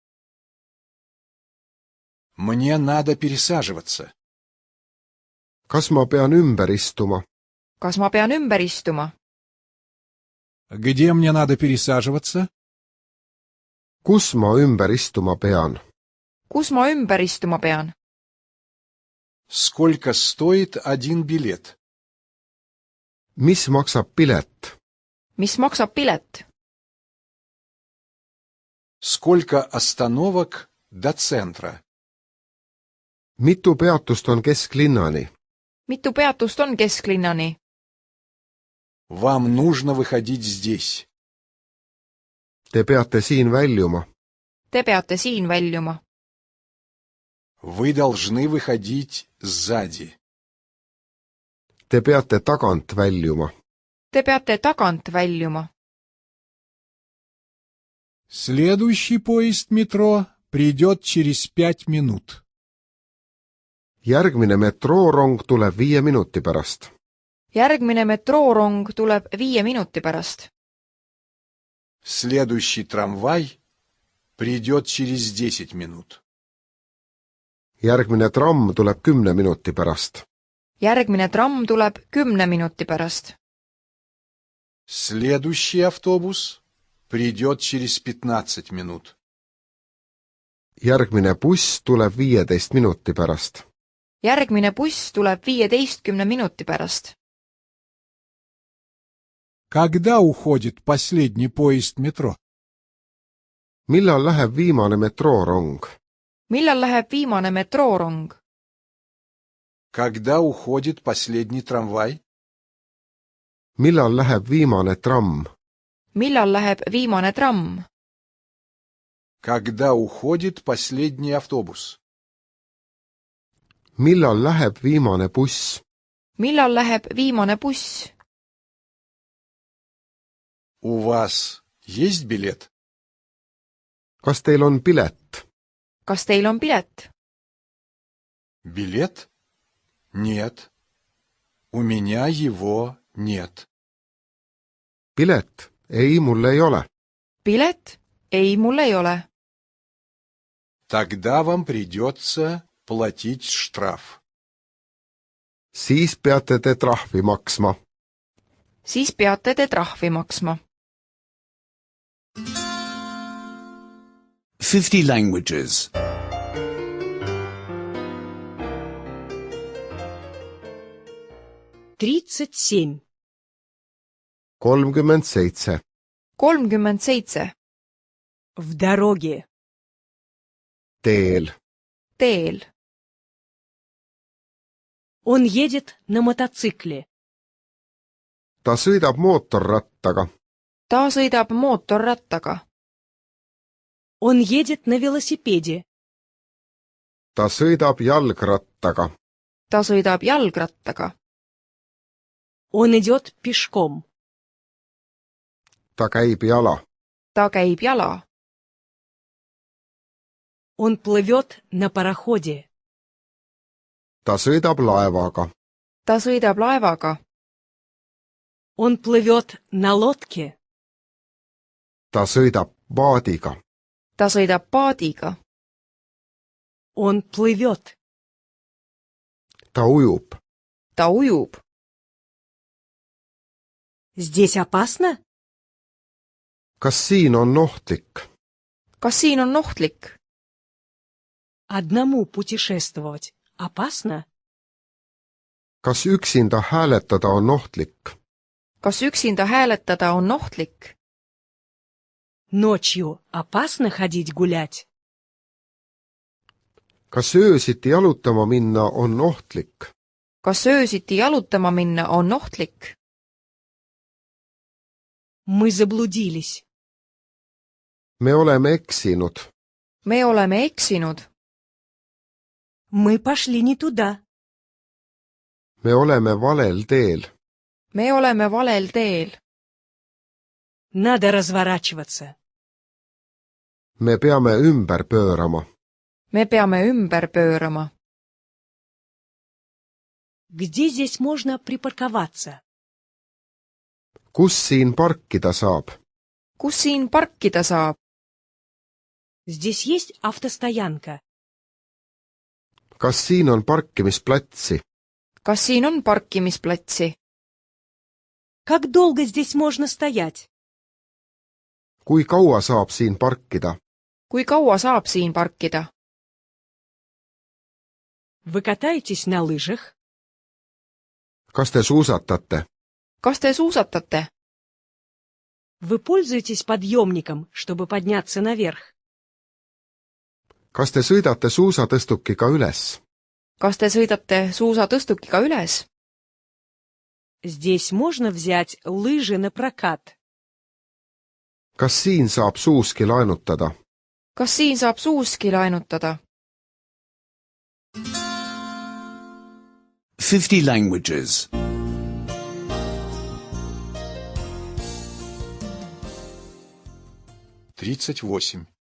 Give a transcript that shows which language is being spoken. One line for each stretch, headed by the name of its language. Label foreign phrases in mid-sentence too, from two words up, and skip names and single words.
Russian: Мне надо пересаживаться.
Estonian: kas ma pean ümber istuma? kas ma pean ümber istuma?
Russian: Где мне надо пересаживаться?
Estonian: kus ma ümber istuma pean? kus ma ümber istuma pean?
Russian: Сколько стоит один билет?
Estonian: mis maksab pilet? mis maksab pilet?
Russian: Сколько остановок до центра?
Estonian: mitu peatust on kesklinnani? mitu peatust on kesklinnani?
Russian: Вам нужно выходить здесь.
Estonian: Te peate siin väljuma. Te peate siin väljuma.
Russian: Вы должны выходить сзади.
Estonian: Te peate tagant väljuma. Te peate tagant väljuma.
Russian: Следующий поезд метро придет через 5 минут.
Estonian: järgmine metroorong tuleb 5 minuti pärast. järgmine metroorong tuleb 5 minuti pärast.
Russian: Следующий трамвай придет через 10 минут.
Estonian: järgmine tramm tuleb 10 minuti pärast. järgmine tramm tuleb 10 minuti pärast.
Russian: Следующий автобус придет через 15 минут.
Estonian: järgmine buss tuleb 15 minuti pärast. järgmine buss tuleb 15 minuti pärast.
Russian: Когда уходит последний поезд метро?
Estonian: millal läheb viimane metroorong? millal läheb viimane metroorong?
Russian: Когда уходит последний трамвай?
Estonian: millal läheb viimane tramm? millal läheb viimane tramm?
Russian: Когда уходит последний автобус?
Estonian: millal läheb viimane buss? millal läheb viimane buss?
Russian: У вас есть билет?
Estonian: kas teil on pilet? kas teil on pilet?
Russian: Билет? Нет. У меня его нет.
Estonian: pilet? ei, mul ei ole. pilet? ei, mul ei ole.
Russian: Тогда вам придется платить штраф.
Estonian: siis peate te trahvi maksma. siis peate te trahvi maksma.
English: 50 languages. 37. 37. 37.
Russian: В дороге.
Estonian: teel. teel.
Russian: Он едет на мотоцикле.
Estonian: ta sõidab mootorrattaga. ta sõidab mootorrattaga.
Russian: Он едет на велосипеде.
Estonian: ta sõidab jalgrattaga. ta sõidab jalgrattaga.
Russian: Он идет пешком.
Estonian: ta käib jala. ta käib jala.
Russian: Он плывет на пароходе.
Estonian: ta sõidab laevaga. ta sõidab laevaga.
Russian: Он плывет на лодке.
Estonian: ta sõidab paadiga. ta sõidab paadiga.
Russian: Он плывет.
Estonian: ta ujub. ta ujub.
Russian: Здесь опасно?
Estonian: kas siin on ohtlik? kas siin on ohtlik?
Russian: Одному путешествовать опасно?
Estonian: kas üksinda hääletada on ohtlik? kas üksinda hääletada on ohtlik?
Russian: Ночью опасно ходить гулять?
Estonian: kas öösiti jalutama minna on ohtlik? kas öösiti jalutama minna on ohtlik?
Russian: Мы заблудились.
Estonian: me oleme eksinud. me oleme eksinud.
Russian: Мы пошли не туда.
Estonian: me oleme valel teel. me oleme valel teel.
Russian: Надо разворачиваться.
Estonian: me peame ümber pöörama. me peame ümber pöörama.
Russian: Где здесь можно припарковаться?
Estonian: kus siin parkida saab? kus siin parkida saab?
Russian: Здесь есть автостоянка.
Estonian: kas siin on parkimisplatsi? kas siin on parkimisplatsi?
Russian: Как долго здесь можно стоять?
Estonian: kui kaua saab siin parkida? kui kaua saab siin parkida?
Russian: Вы катаетесь на лыжах?
Estonian: kas te suusatate? kas te suusatate?
Russian: Вы пользуетесь подъемником, чтобы подняться наверх?
Estonian: kas te sõidate suusatõstukiga üles? kas te sõidate suusatõstukiga üles?
Russian: Здесь можно взять лыжи на прокат?
Estonian: kas siin saab suuski laenutada? kas siin saab suuski laenutada?
English: 50 languages. 38.